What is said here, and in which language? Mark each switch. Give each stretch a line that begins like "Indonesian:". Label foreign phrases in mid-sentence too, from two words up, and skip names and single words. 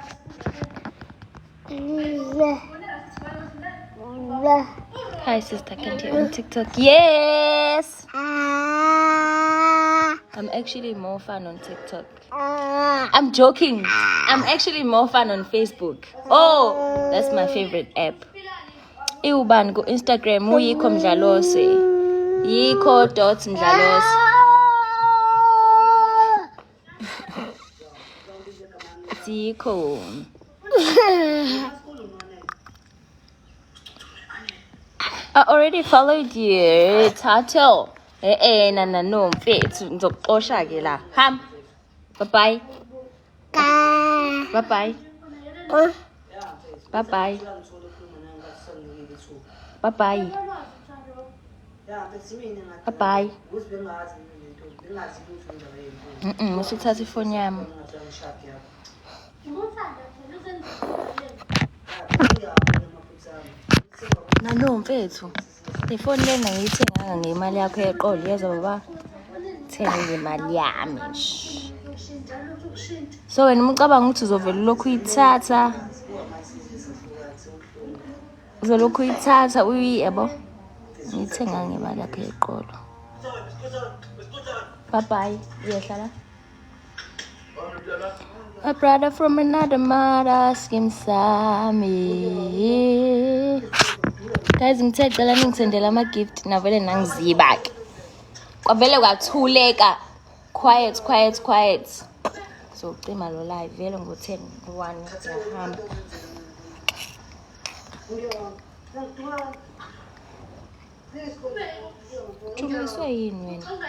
English: Hi sister, can you on TikTok? Yes. I'm actually more fun on TikTok. I'm joking. I'm actually more fun on Facebook. Oh, that's my favorite app.
Zulu: Iuban go Instagram uyikho mdlalose. Yikho.mdlalose. Yikho.
English: I already followed you, Tato. No,
Zulu: mfethu ngizokuxosha ke la.
English: Ham. Bye-bye. Bye-bye. Bye-bye. Bye-bye. Bye-bye.
Zulu: Usuthatha ifoni yami. Nalo mfethu. Ifoni lena ngiyithenganga ngemali yakho yeqolo yeza baba. Thenga ngemali yami. So wena ucabanga ukuthi uzovela lokhu uyithatha. Uzolokhu uyithatha uyiyebo. Ngiyithenga ngemali yakho yeqolo. Bye-bye. Uyehlala.
English: A brother from another mother,
Zulu: skim sami. Guys, ngicela ningisendela ama-gift navele nangiziba ke. Kwavele kwathuleka. Quiet. So cima lo live vele ngo-10 1 ngiyahamba. Juliswe yini wena?